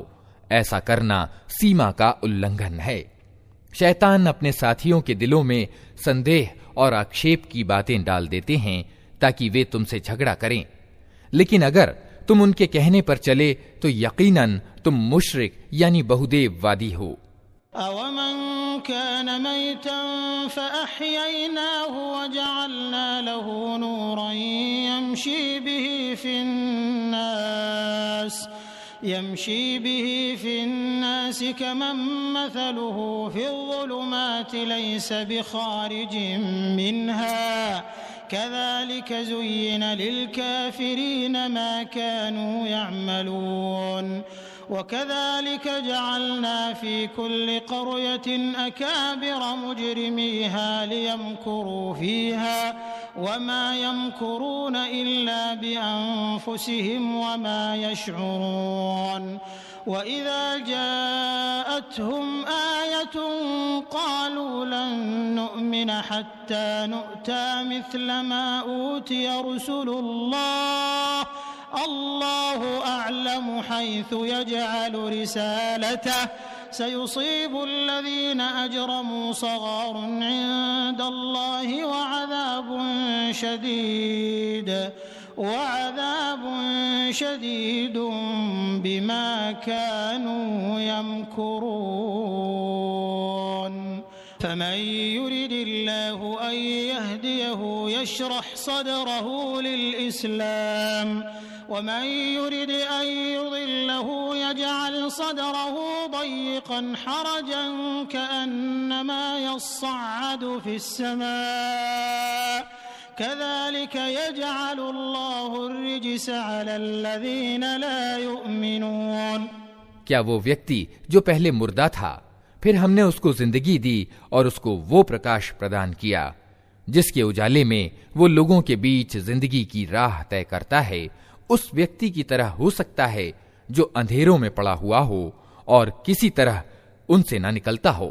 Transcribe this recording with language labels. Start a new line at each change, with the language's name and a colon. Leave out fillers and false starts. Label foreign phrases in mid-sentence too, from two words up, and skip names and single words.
Hindi: ऐसा करना सीमा का उल्लंघन है। शैतान अपने साथियों के दिलों में संदेह और आक्षेप की बातें डाल देते हैं ताकि वे तुमसे झगड़ा करें, लेकिन अगर तुम उनके कहने पर चले तो यकीनन तुम मुशरिक यानी बहुदेववादी हो।
Arabic: أومن كان ميتا فأحييناه وجعلنا له نورا يمشي به في الناس كمن مثله في الظلمات ليس بخارج منها كذلك زين للكافرين ما كانوا يعملون وكذلك جعلنا في كل قرية أكابر مجرميها ليمكروا فيها وما يمكرون إلا بأنفسهم وما यमकुरून इल्ला बिअन्फुसिहिम वमा يشعرون وإذا جاءتهم آية قالوا لن نؤمن حتى نؤتى مثل ما أوتي رسل الله الله أعلم حيث يجعل رسالته سيصيب الذين أجرموا صغار عند الله وعذاب شديد بما كانوا يمكرون فمن يرد الله أن يهديه يشرح صدره للإسلام ومن يرد أن يضله يجعل صدره ضيقا حرجا كأنما يصعد في السماء كذلك يجعل الله الرجس على الذين لا يؤمنون.
Hindi: क्या वो व्यक्ति जो पहले मुर्दा था फिर हमने उसको जिंदगी दी और उसको वो प्रकाश प्रदान किया जिसके उजाले में वो लोगों के बीच जिंदगी की राह तय करता है, उस व्यक्ति की तरह हो सकता है जो अंधेरों में पड़ा हुआ हो और किसी तरह उनसे ना निकलता हो।